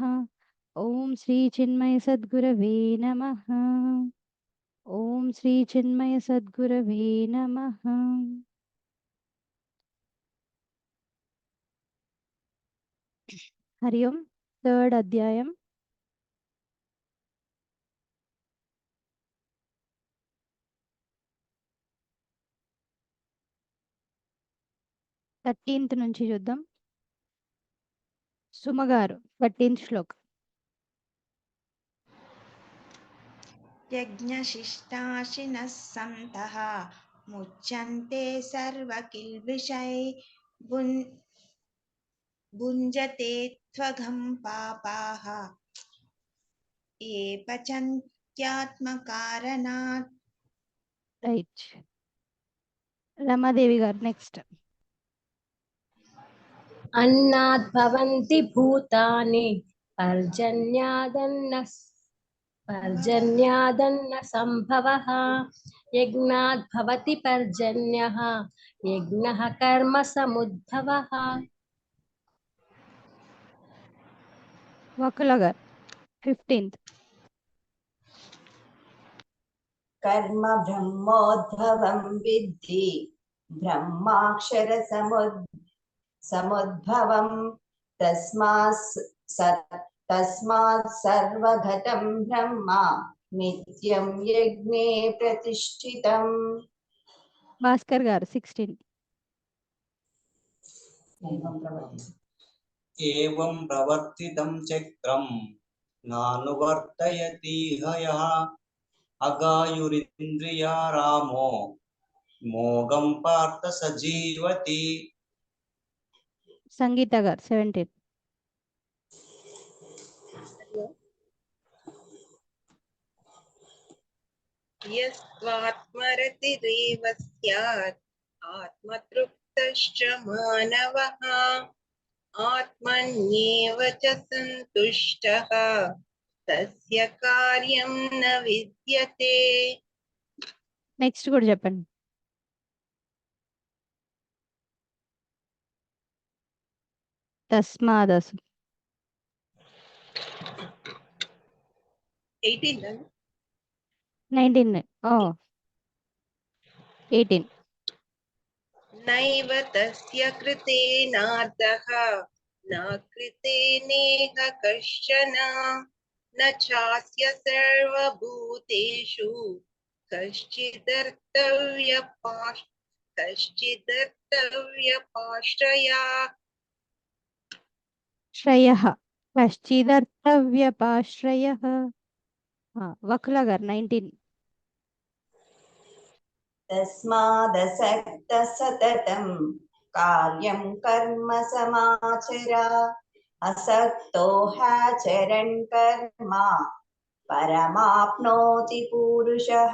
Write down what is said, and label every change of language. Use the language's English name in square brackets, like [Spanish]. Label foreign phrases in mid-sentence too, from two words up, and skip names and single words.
[Sanskrit] ओम श्री चिन्मय सद्गुरवे नमः। ओम श्री चिन्मय सद्गुरवे नमः। हरि ओम। [Telugu] थर्ड अध्यायम 13th నుంచి చూద్దాం. సుమగారు 13th శ్లోక్. [Sanskrit] यज्ञशिष्टाशिनः सन्तः मुच्यन्ते सर्वकिल्बिषै भुञ्जते त्वघं पापाः ये पचन्त्यात्मकारणात्। [Telugu] రైట్. రమాదేవి గారు నెక్స్ట్. [Sanskrit] अन्नाद्भवन्ति भूतानि पर्जन्यादन्न सम्भवः यज्ञात् भवति पर्जन्यः यज्ञः कर्म समुद्भवः। [Telugu] వకుల గారు 15th. [Sanskrit] कर्म ब्रह्मोद्भवं विद्धि ब्रह्माक्षर समुद्भवं तस्मात् सर्वगतं ब्रह्म नित्यं यज्ञे प्रतिष्ठितम्। [Telugu] భాస్కర్ గారు 16th. [Sanskrit] एवं प्रवर्तितं चक्रं नानुवर्तयति हयः अगायुरिन्द्रिया रामो मोगं पार्थ सजीवति। [Telugu] సంగీత గారు 17th. [Sanskrit] यस्त्वात्मरतिरेव स्यात् आत्मतृप्तश्च मानवः आत्मन्येव च सन्तुष्टः तस्य कार्यं न विद्यते। [Telugu] నెక్స్ట్ కూడా చెప్పండి. తస్మాదసు 18 19. ఓ 18. [Sanskrit] नैव तस्य कृतेनार्धः न कृतेनेह कश्चन न चास्य सर्वभूतेषु कश्चिदर्थव्यपाश्रया। శ్రయః కశ్చిదర్థవ్యపాశ్రయః. [Telugu] వకుల గారు 19. [Sanskrit] तस्मादसक्तः सततं कार्यं कर्म समाचर असक्तो ह्यचरन् कर्म परमाप्नोति पुरुषः।